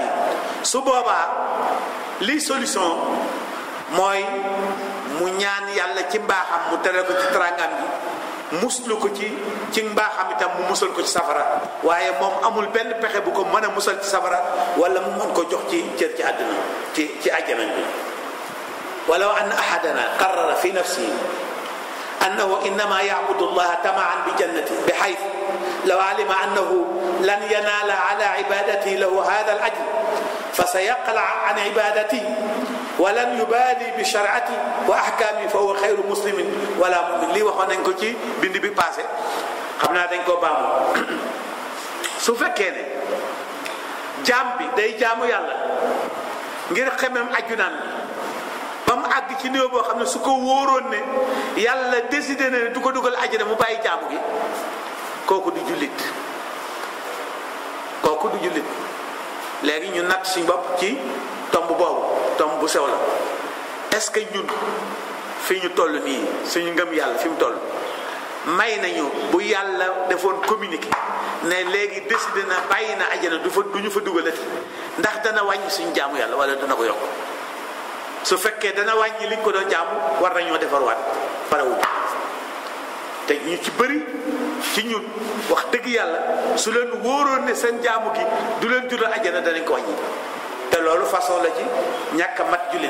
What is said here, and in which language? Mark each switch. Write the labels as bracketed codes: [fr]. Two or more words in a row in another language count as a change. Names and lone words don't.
[wo] su boobaa lii solution mooy mu ñaan yàlla ci mbaaxam mu tere ko ci teraangam bi muslu ko ci mbaaxam itam mu musal ko ci safara waaye moom amul benn pexe bu ko mën a musal ci safara wala mu mën ko jox ci cër ci àdduna ci àjjana bi. [ar] ولو أن أحدنا قرر في نفسه أنه إنما يعبد الله تمعا بجنته بحيث لو علم أنه لن ينال على عبادته له هذا الأجر فسيقلع عن عبادته ولن يبالي بشرعته وأحكامه فهو خير مسلم ولا مؤمن. [wo] lii waxoon nañ ko ci bind bi passé xam naa dañ koo baamu. su fekkee ne jaam bi day jaamu yàlla ngir xemem ajjunaan ba mu àgg ci néew boo xam ne su ko wóoroon ne yàlla décidé na ne du ko dugal àjjana mu bàyyi jaamu gi kooku du jullit léegi ñu natt suñ bopp ci tomb boobu tomb bu sew la. [fr] est-ce que [wo] ñun fi ñu toll nii suñu ngëm yàlla fi mu toll may nañu bu yàlla defoon communiqué ne léegi décidé na bàyyi na àjjana du ñu fa dugalati ndax dana wàññi suñu jaamu yàlla wala dana ko yokk. su fekkee dana wàññi liñ ko doon jaamu war nañoo defarwaat parewuñ te ñu ci bëri ci ñun wax dëgg yàlla su leen wóoroon ne seen jaamu gi du leen jural àjjana danañ ko wàññi te loolu façon la ci ñàkk a mat jullit.